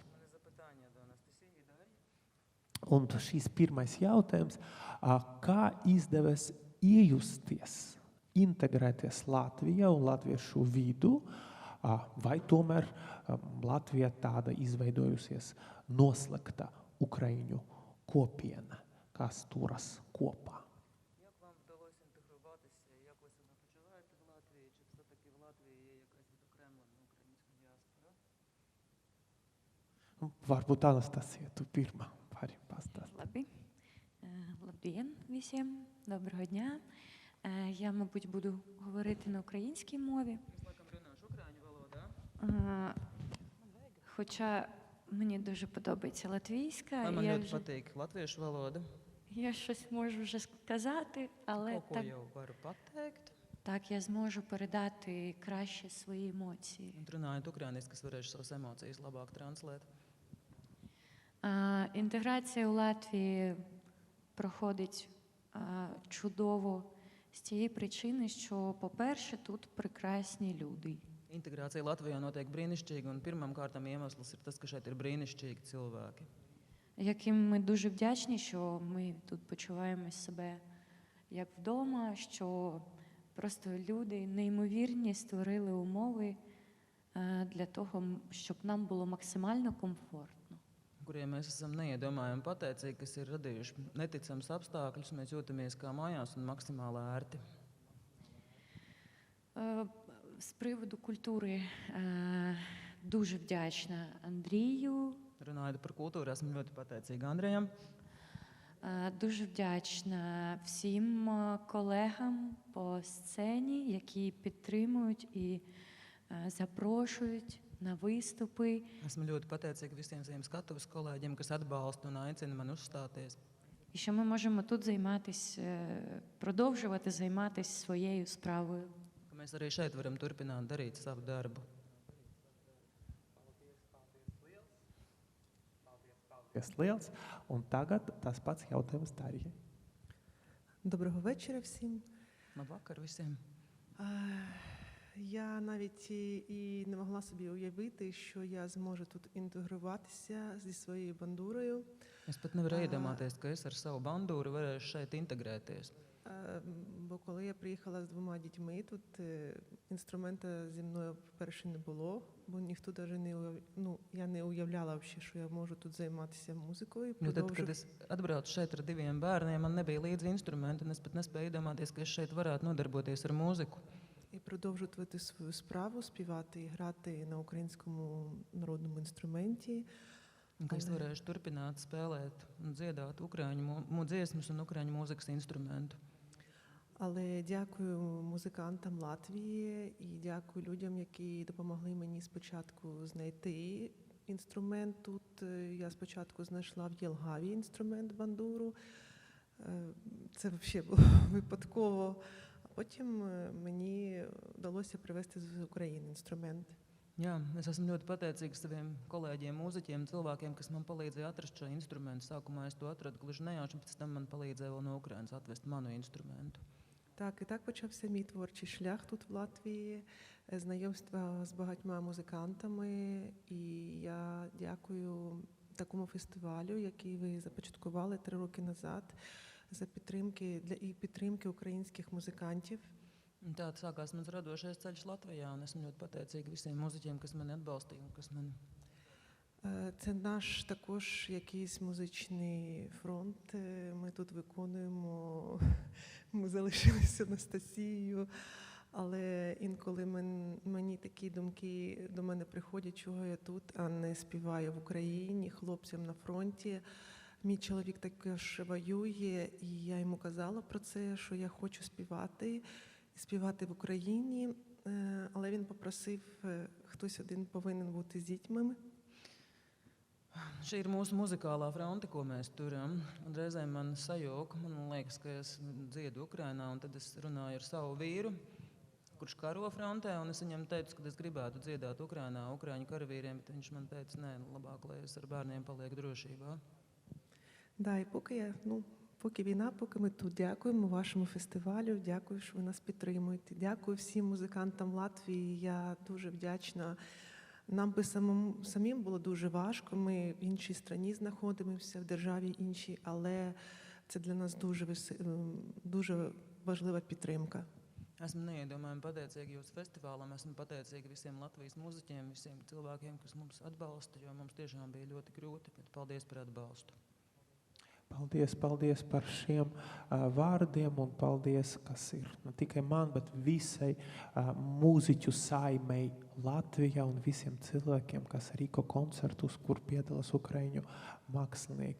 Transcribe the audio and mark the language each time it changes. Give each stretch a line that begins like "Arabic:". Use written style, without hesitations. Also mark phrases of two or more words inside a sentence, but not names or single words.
Latvian: Un šīs pirmais jautājums, kā izdevies iejusties, integrēties Latvijā un latviešu vidu, vai tomēr Latvija tāda izveidojusies noslēgta ukraiņu kopiena, kas turas kopā? Varbūt Anastasija, tu pirmā vari pastāstīt. Labi.
Ukrainian: Labдien всім. Доброго дня. Я, мабуть, буду говорити на українській мові. Хоча мені дуже подобається латвійська.
Latvian: Man ļoti patīk latviešu valoda.
Ukrainian: Я щось можу вже сказати, але
Latvian: Kaut ko jau varu pateikt.
Ukrainian: так я зможу передати краще свої емоції.
Latvian: Un runājot ukrainiski, es varēšu savas emocijas labāk translēt.
Ukrainian: Інтеграція у Латвії проходить чудово з тієї причини, що, по-перше, тут прекрасні люди.
Latvian: Integrācija Latvijā notiek brīnišķīgi, un pirmām kārtām iemesls ir tas, ka šeit ir brīnišķīgi cilvēki.
Ukrainian: Яким ми дуже вдячні, що ми тут почуваємо себе як вдома, що просто люди неймовірні створили умови для того, щоб нам було максимально комфортно.
Latvian: Kuriem mēs esam neiedomājami pateicīgi, kas ir radījuši neticams apstākļus, mēs jūtamies kā mājās un maksimāli ērti.
Ukrainian: З приводу культури дуже вдячна Андрію.
Latvian: Runājot par kultūru, esmu ļoti pateicīga Andrejam.
Ukrainian: Дуже вдячна всім колегам по сцені, які підтримують і запрошують на виступи.
Latvian: Esmu ļoti pateicīga visiem saviem skatuves kolēģiem, kas atbalsta un aicina mani uzstāties.
Ukrainian: І що ми можемо тут продовжувати займатися своєю справою.
Latvian: Ka mēs arī šeit varam turpināt darīt savu darbu. Paldies liels. Un tagad tas pats jautājums Darjai.
Ukrainian: Доброго вечора всім.
Latvian: Labvakar visiem.
Ukrainian: Я навіть і не могла собі уявити, що я зможу тут інтегруватися зі своєю бандурою.
Latvian: Es pat nevaru iedomāties, ka es ar savu bandūru varēšu šeit integrēties.
Ukrainian: Бо коли я приїхала з 2 дітьми, тут інструмента зі мною, по-перше, не було, бо ніхто навіть я не уявляла, що я можу тут займатися музикою.
Latvian: Jo tad, kad es atbraucu šeit ar 2 bērniem, man nebija līdzi instrumenti, un es pat nespēju iedomāties, ka es šeit varētu nodarboties ar mūziku.
Ukrainian: І продовжувати свою справу, співати і грати на українському народному інструменті.
Latvian: Un ka es varēšu turpināt spēlēt un dziedāt ukraiņu dziesmas un ukraiņu mūzikas instrumentu.
Ukrainian: Але дякую музикантам Латвії і дякую людям, які допомогли мені спочатку знайти інструмент. Тут я спочатку знайшла в Єлгаві інструмент бандуру. Це взагалі було випадково. А потім мені вдалося привезти з України інструмент.
Latvian: Jā, es esmu ļoti pateicīgs saviem kolēģiem, mūziķiem, cilvēkiem, kas man palīdzēja atrast šo instrumentu. Sākumā es to atradu gluži nejauši, un pēc tam man palīdzēja vēl no Ukrainas atvest manu instrumentu.
Ukrainian: Так, і так почався мій творчий шлях тут в Латвії, знайомства з багатьма музикантами. І я дякую такому фестивалю, який ви започаткували 3 роки назад, за підтримки українських музикантів.
Latvian: Un tā sākās mans radošais ceļš Latvijā, un esmu ļoti pateicīga visiem mūziķiem, kas mani atbalstīja un kas mani...
Ukrainian: Це наш також якийсь музичний фронт. Ми тут виконуємо, ми залишилися Анастасією, але інколи мені такі думки до мене приходять, чого я тут, а не співаю в Україні, хлопцям на фронті. Мій чоловік також воює, і я йому казала про це, що я хочу співати в Україні, але він попросив, хтось один повинен бути з дітьми.
Latvian: Šī ir mūsu muzikālā fronte, ko mēs turam. Un reizēm man sajūg, man liekas, ka es dziedu Ukrainā, un tad es runāju ar savu vīru, kurš karo frontē, un es viņam teicu, ka es gribētu dziedāt Ukrainā, ukraiņu karavīriem, bet viņš man teica, nē, labāk, lai es ar bērniem palieku drošībā.
Ukrainian: Да, і поки війна, поки ми тут, дякуємо вашому фестивалю, дякую, що ви нас підтримуєте. Дякую всім музикантам Латвії, я дуже вдячна. Нам би самим було дуже важко, ми в іншій країні знаходимося, в державі іншій, але це для нас дуже важлива підтримка.
Latvian: Esmu neiedomājami pateicīga jūsu festivālam, esmu pateicīga visiem Latvijas mūziķiem, visiem cilvēkiem, kas mums atbalsta, jo mums tiešām bija ļoti grūti, bet paldies par atbalstu. Paldies par šiem vārdiem un paldies, kas ir ne tikai man, bet visai mūziķu saimei Latvijā un visiem cilvēkiem, kas rīko koncertus, kur piedalās ukraiņu mākslinieki.